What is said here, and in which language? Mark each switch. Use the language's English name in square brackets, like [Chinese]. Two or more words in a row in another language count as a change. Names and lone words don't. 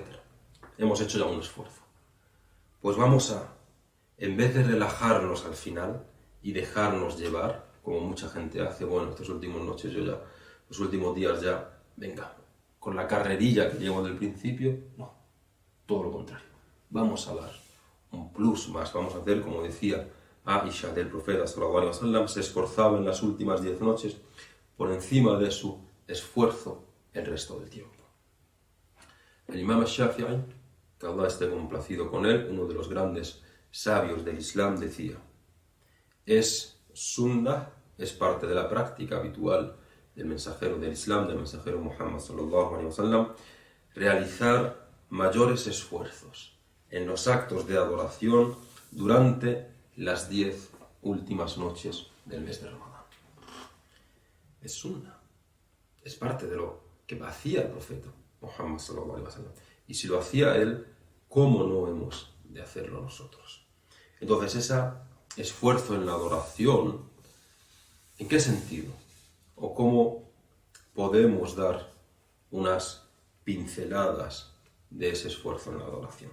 [Spanish] Hemos hecho ya un esfuerzo. Pues vamos a, en vez de relajarnos al final y dejarnos llevar, como mucha gente hace, bueno, estas últimas noches yo ya, los últimos días ya, venga, con la carrerilla que llevo del principio, no, todo lo contrario. Vamos a dar un plus más, vamos a hacer, como decía Aisha del profeta [Arabic] صلى الله عليه وسلم, [Spanish] se esforzaba en las últimas 10 noches por encima de su esfuerzo el resto del tiempo. El imam al-Shafi'i, que Allah esté complacido con él, uno de los grandes sabios del Islam, decía: es sunnah, es parte de la práctica habitual del mensajero del Islam, del mensajero Muhammad [Arabic] صلى الله عليه وسلم, [Spanish] realizar mayores esfuerzos en los actos de adoración durante las 10 últimas noches del mes de Ramadán. Es sunnah, es parte de lo que hacía el profeta Muhammad [Arabic] صلى الله عليه وسلم. [Spanish] Y si lo hacía él, ¿cómo no hemos de hacerlo nosotros? Entonces, ese esfuerzo en la adoración, ¿en qué sentido? ¿O cómo podemos dar unas pinceladas de ese esfuerzo en la adoración?